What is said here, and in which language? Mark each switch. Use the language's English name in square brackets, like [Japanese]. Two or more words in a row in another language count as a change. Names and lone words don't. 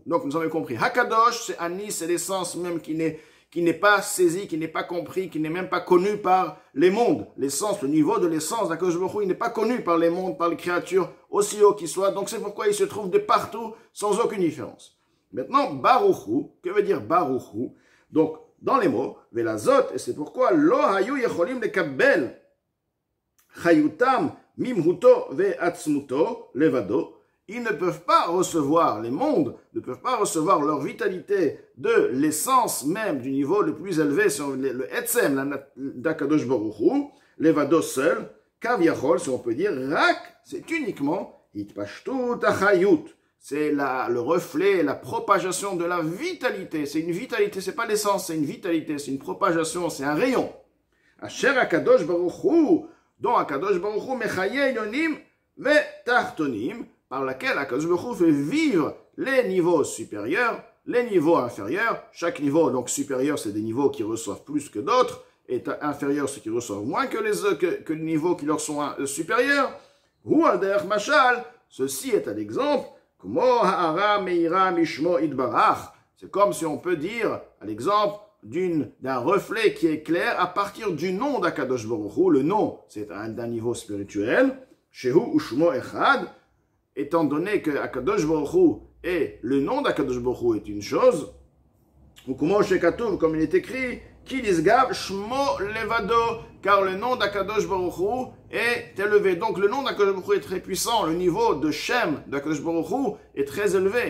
[French] Donc, nous avons compris. Hakadosh, c'est Ani, c'est l'essence même qui n'est pas saisie, qui n'est pas compris, qui n'est même pas connu par les mondes. L'essence, le niveau de l'essence d'Akadosh Baruch Hu, il n'est pas connu par les mondes, par les créatures, aussi haut qu'ils soient. Donc, c'est pourquoi il se trouve de partout, sans aucune différence. Maintenant, [Hebrew] ברוך הוא, [French] que veut dire [Hebrew] ברוך הוא? [French] Donc, dans les mots, Velazot, et c'est pourquoi [Hebrew] לא היו יכולים לקבל חיותם ממהותו ועצמותו לבדו. [French] Ils ne peuvent pas recevoir, les mondes ne peuvent pas recevoir leur vitalité de l'essence même du niveau le plus élevé, sur le etzem d'Akadosh Baruch Hu, levado seul, kaviachol, si on peut dire, rak, c'est uniquement [Hebrew] התפשטות החיות. [French] C'est le reflet, la propagation de la vitalité. C'est une vitalité, c'est pas l'essence, c'est une vitalité, c'est une propagation, c'est un rayon. Asher Akadosh Baruch Hu, dont Akadosh Baruch Hu [Hebrew] מחיה עליונים ותחתונים, [French] par laquelle Akadosh Baruch Hu fait vivre les niveaux supérieurs, les niveaux inférieurs. Chaque niveau donc supérieur, c'est des niveaux qui reçoivent plus que d'autres, et inférieurs, ceux qui reçoivent moins que les niveaux qui leur sont supérieurs. [Hebrew] הוא על דרך משל, [French] ceci est un exemple. C'est comme si on peut dire, à l'exemple d'un reflet qui est clair à partir du nom d'Akadosh Baruch Hu. Le nom, c'est d'un niveau spirituel. [Hebrew] שהוא ושמו אחד. [French] Étant donné que Akadosh Baruch Hu et le nom d'Akadosh Baruch Hu est une chose, ou comme il est écrit, [Hebrew] כי נשגב שמו לבדו, [French] car le nom d'Akadosh Baruch Hu est élevé. Donc le nom d'Akadosh Baruch Hu est très puissant. Le niveau de Shem d'Akadosh Baruch Hu est très élevé.